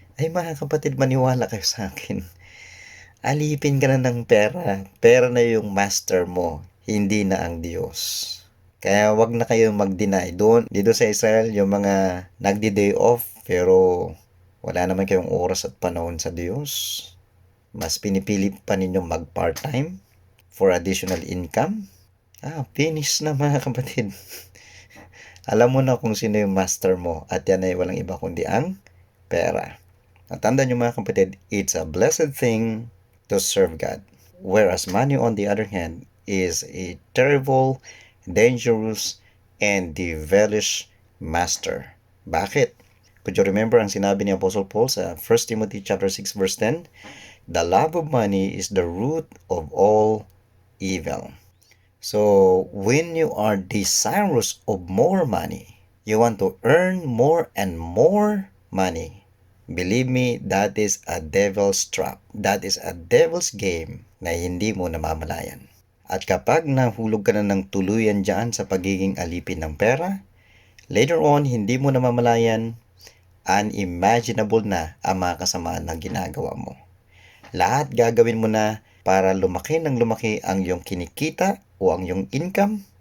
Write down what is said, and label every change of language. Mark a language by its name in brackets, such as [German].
[Filipino] Ay mga kapatid, maniwala kayo sa akin. Alipin ka na ng pera. Pera na yung master mo, hindi na ang Diyos. Kaya wag na kayong mag-deny. Doon, dito sa Israel, yung mga nagdi-day off, pero wala naman kayong oras at panahon sa Diyos. Mas pinipili pa ninyong mag-part-time [English] for additional income. [Filipino] Finish na mga kapatid. Alam mo na kung sino yung master mo at yan ay walang iba kundi ang pera. At tandaan nyo mga kapatid, [English] it's a blessed thing to serve God. Whereas money on the other hand is a terrible, dangerous, and devilish master. [Filipino] Bakit? [English] Could you remember [Filipino] ang sinabi ni [English] Apostle Paul sa 1 Timothy chapter 6 verse 10? The love of money is the root of all evil. So, when you are desirous of more money, you want to earn more and more money, believe me, that is a devil's trap. That is a devil's game [Filipino] na hindi mo namamalayan. At kapag nahulog ka na ng tuluyan dyan sa pagiging alipin ng pera, [English] later on, [Filipino] hindi mo namamalayan, unimaginable na ang mga kasamaan na ginagawa mo. Lahat gagawin mo na para lumaki ng lumaki ang iyong kinikita o ang iyong income.